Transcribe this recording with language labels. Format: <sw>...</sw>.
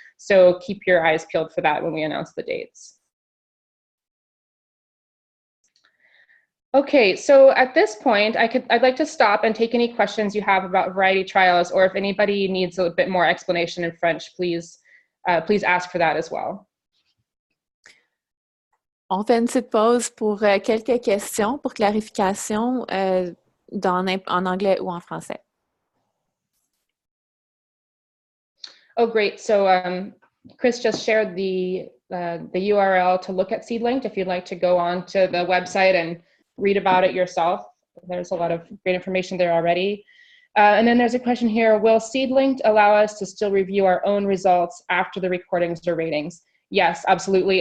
<en>So keep your eyes peeled for that when we announce the dates. Okay, so at this point, I'd like to stop and take any questions you have about variety trials, or if anybody needs a bit more explanation in French, please ask for that as well.</en> <fr>On fait une petite pause pour quelques questions pour clarification en anglais ou en français.</fr> <en>Oh, great. So Chris just shared the URL to look at SeedLinked if you'd like to go on to the website and read about it yourself. There's a lot of great information there already. And then there's a question here, will SeedLinked allow us to still review our own results after the recordings or ratings? Yes, absolutely.</en>